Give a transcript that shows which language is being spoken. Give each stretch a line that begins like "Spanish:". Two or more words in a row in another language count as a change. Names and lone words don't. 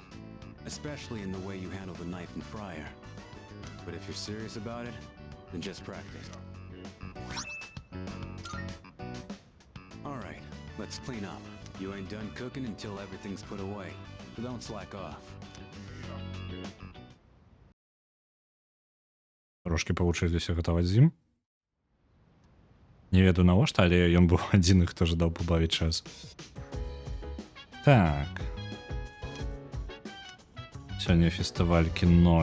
English: Especially in the way you handle the knife and fryer. But if you're serious about it, then just practice. Alright, let's clean up. You ain't done cooking until everything's put away. So don't slack off.
Belarusian: Трошки павучыліся гатаваць з ім. Не ведаю навошта, але ён быў адзіны, хто жадаў пабавіць час. Так. Сёння фестываль кіно.